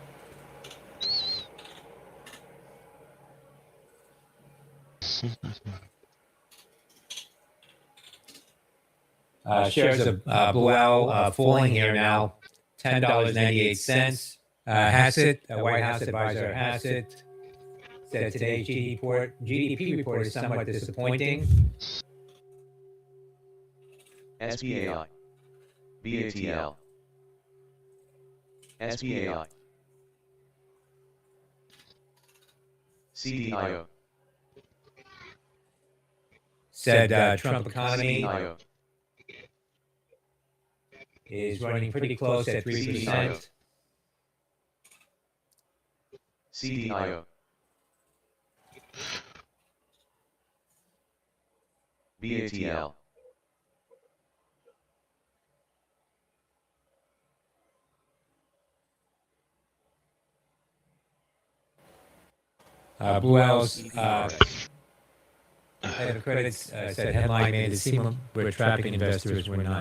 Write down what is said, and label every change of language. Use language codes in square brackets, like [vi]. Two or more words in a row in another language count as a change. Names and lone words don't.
[en] Shares of Blue Owl falling here now. $10.98. Hassett, a White House advisor, Hassett, said today's GDP report is somewhat disappointing. SPAI. BATL. SPAI. CDIO. Said Trump economy CDIO. is running pretty close at 3%. CDIO. BATL. Blue Owl's head of credit said headline made it seem we're trapping investors, we're not.